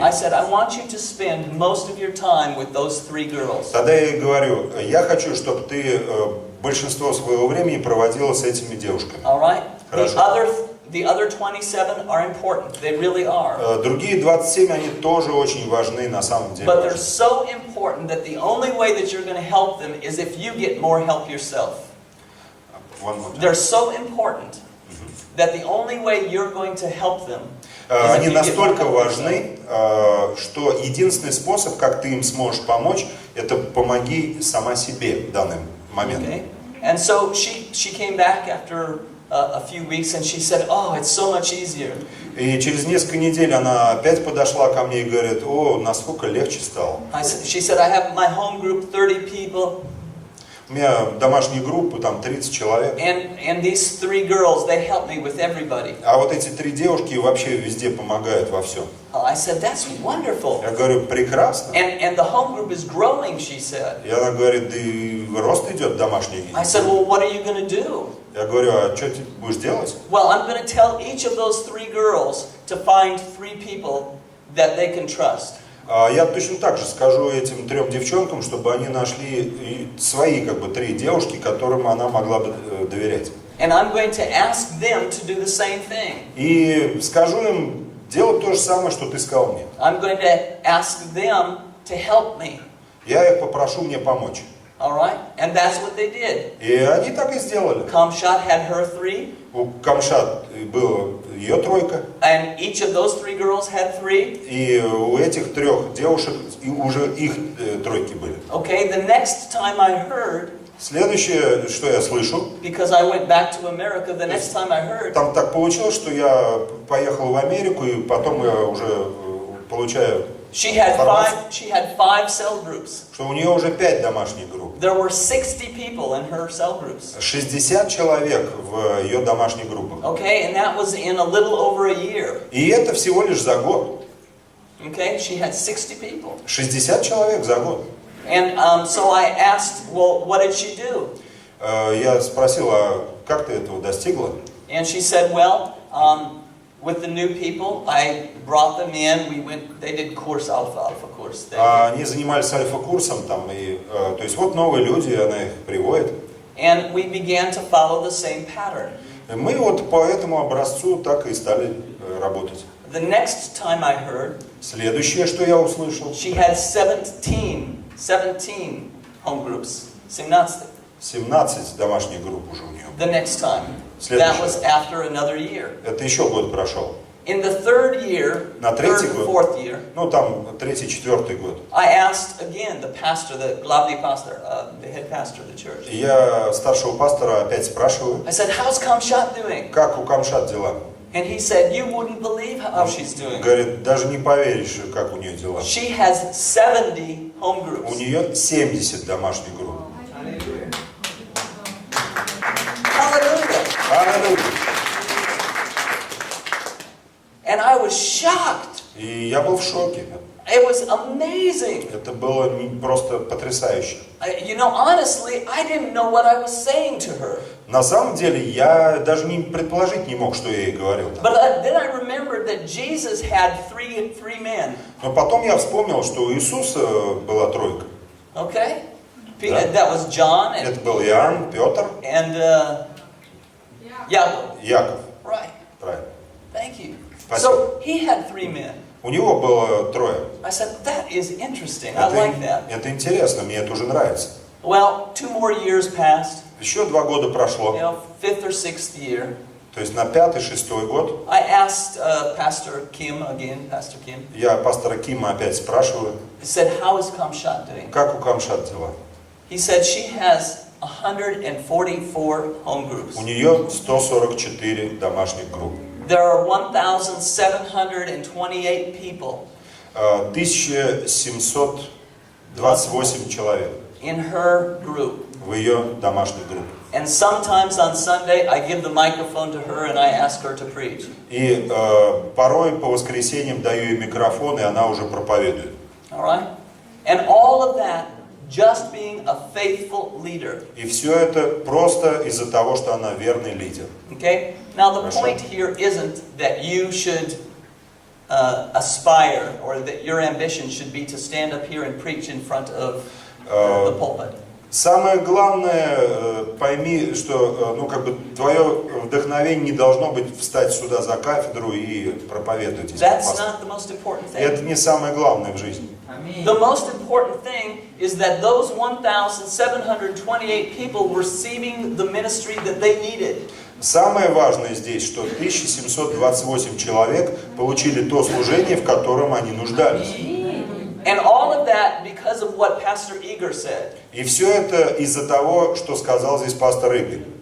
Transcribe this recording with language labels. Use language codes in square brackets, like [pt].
[en] I said, I want you to spend most of your time with those 3 girls. [ru] Тогда я ей говорю: я хочу, чтобы ты большинство своего времени проводила с этими девушками. [en] All right? [ru] Хорошо. [en] The other 27 are important. They really are. [ru] Другие 27, они тоже очень важны, на самом деле. [en] But they're so important that the only way that you're going to help them is if you get more help yourself. They're so important that the only way you're going to help them [ru] Они настолько важны, что единственный способ, как ты им сможешь помочь, это помоги сама себе в данный момент. [en] Okay? And so she came back after a few weeks and she said, oh, it's so much easier. [ru] И через несколько недель она опять подошла ко мне и говорит: о, насколько легче стало. [en] She said, I have my home group, 30 people. [ru] У меня домашняя группа, там 30 человек. [en] And these 3 girls, they help me with everybody. [ru] А вот эти 3 девушки вообще везде помогают во всем. [en] I said, that's wonderful. [ru] Я говорю: прекрасно. [en] And the home group is growing, she said. [ru] И она говорит: да и рост идет домашний. [en] I said, well, what are you going to do? [ru] Я говорю: а что ты будешь делать? [en] Well, I'm going to tell each of those 3 girls to find 3 people that they can trust. [ru] Я точно так же скажу этим 3 девчонкам, чтобы они нашли свои 3 девушки, которым она могла бы доверять. [en] And I'm going to ask them to do the same thing. [ru] И скажу им делать то же самое, что ты сказал мне. [en] I'm going to ask them to help me. [ru] Я их попрошу мне помочь. [en] All right? And that's what they did. [ru] И они так и сделали. [en] Kamshat had her 3. [ru] У Камшат было ее тройка, [en] And each of those 3 girls had 3. [ru] и у этих 3 девушек и уже их тройки были. [en] Okay, the next time I heard, [ru] Следующее, что я слышу, [en] because I went back to America, the next time I heard, [ru] там так получилось, что я поехал в Америку, и потом я уже получаю [en] she had [ru] информацию, [en] 5 cell groups. [ru] что у нее уже 5 домашних групп. [en] There were 60 people in her cell groups. [ru] 60 человек в ее домашних группах. [en] Okay, and that was in a little over a year. [ru] И это всего лишь за год. [en] Okay, she had 60 people. [ru] 60 человек за год. [en] And so I asked, well, what did she do? [ru] Я спросил, а как ты этого достигла? [en] And she said, well, with the new people, I brought them in. We went. They did course alpha course. [ru] Они занимались альфа-курсом, там, и, то есть вот новые люди, она их приводит. [en] And we began to follow the same pattern. [ru] И мы вот по этому образцу так и стали работать. [en] The next time I heard, [ru] Следующее, что я услышал, [en] she had 17 home groups. 17. [ru] 17 домашних групп уже у нее. [en] The next time. That was after another year. [ru] Это еще год прошел. [en] In the third year, [ru] На третий [en] third, [ru] год, [en] fourth year, [ru] ну там третий, четвертый год, [en] I asked again the pastor, the [ru] главный [en] pastor, the head pastor of the church. [ru] я старшего пастора опять спрашиваю, [en] I said, how's Kamshat doing? [ru] как у Камшат дела? [en] And he said, you wouldn't believe how she's doing. [ru] Говорит, даже не поверишь, как у нее дела. [en] She has 70 home [ru] У [en] groups. [ru] нее 70 домашних групп. [en] Hallelujah. [ru] Аллилуйя. [en] And I was shocked. [ru] И я был в шоке. [en] It was amazing. [ru] Это было просто потрясающе. [en] You know, honestly, I didn't know what I was saying to her. [ru] На самом деле, я даже не предположить не мог, что я ей говорил. [en] But then I remembered that Jesus had three men. [ru] Но потом я вспомнил, что у Иисуса была тройка. [en] Okay? [ru] Да. [en] That was John [ru] Это был Иоанн, Петр, [en] and Jacob. [ru] Яков. [en] Right. [ru] Правильно. [en] Thank you. [ru] Спасибо. [en] So he had 3 men. [ru] У него было 3. [en] I said, that is interesting. I like that. [ru] Это интересно, мне это уже нравится. [en] Well, 2 more years passed. [ru] Еще 2 года прошло, [en] You know, 5th or 6th year. [ru] то есть на 5-й, 6-й год. [en] I asked Pastor Kim again, Pastor Kim. [ru] Я пастора Кима опять спрашиваю, [en] I said, how is Kamshat doing? [ru] как у Камшат дела? [en] He said she has 144 home groups. [ru] У нее 144 домашних групп. [en] There are 1,728 people [ru] 1728 человек [en] in her group. [ru] в ее домашних группах. [en] And sometimes on Sunday, I give the microphone to her and I ask her to preach. [ru] И порой по воскресеньям даю ей микрофон, и она уже проповедует. [en] All right? And all of that just being a faithful leader. [ru] И все это просто из-за того, что она верный лидер. [en] Okay? Now the [ru] Хорошо. [en] point here isn't that you should aspire or that your ambition should be to stand up here and preach in front of the pulpit. [ru] Самое главное, пойми, что твое вдохновение не должно быть встать сюда за кафедру и проповедовать. [en] That's not the most important thing. [ru] Это не самое главное в жизни. [en] The most important thing is that those 1,728 people were receiving the ministry that they needed. [ru] Самое важное здесь, что 1728 человек получили то служение, в котором они нуждались. [en] And all of that because of what Pastor Igor said. [ru] И все это из-за того, что сказал здесь пастор Игорь.